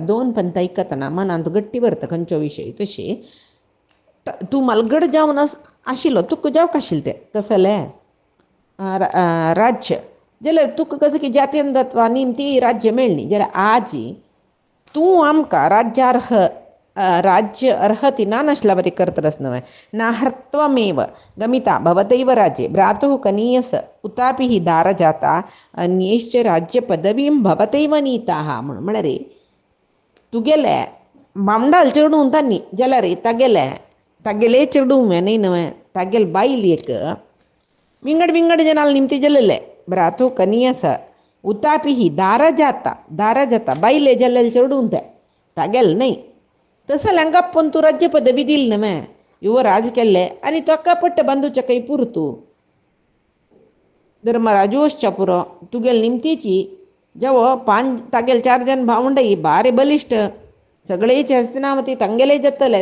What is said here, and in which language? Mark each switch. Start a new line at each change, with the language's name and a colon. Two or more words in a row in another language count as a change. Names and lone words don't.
Konkani: दोन पंथ आयकतना मनांत गट्टी व्हरता खंयच्यो विशय तशी तूं मलगड जावन आशिल्लो तुका जावंक आशिल्लें तें कसलें राज्य जाल्यार तुका कसो की जातीयत्वा निमती राज्य मेळ्ळी जाल्यार आज तूं आमकां राज्य अर्हति ना नासल्या बरी करतरस न्हय
Sanskrit: ना हर्त्वमेव गमिता भवतैव राज्ये भ्रातुः कनीयस उतापि हि दार जाता अन्यैश्च राज्य पदवीं भवतैव नीताः म्हूण म्हळ्यार
Konkani: तुगेले बामडाल चेडूं तांणी जाल्यार तागेले चेडूं न्हय न्हय तागेले बायलेक विंगड जनाल निमती जाल्ले
Sanskrit: भ्रातुः कनीयस उतापि हि दार जाता
Konkani: बायले जाल्ले चेडूं ते तागेले न्हय तसलें गप्पून तूं राज्य पदवी दिली न्हय युवराज केल्ले आनी ताका पट्ट बांदूचे खंय पुरतू धर्मराजू वचच्या पुरो तुगेले निमतीची जेवो तागेले 4 जन भावंडय बारे बलिश्ट सगळेचे हस्तिनावती तांगेले जातले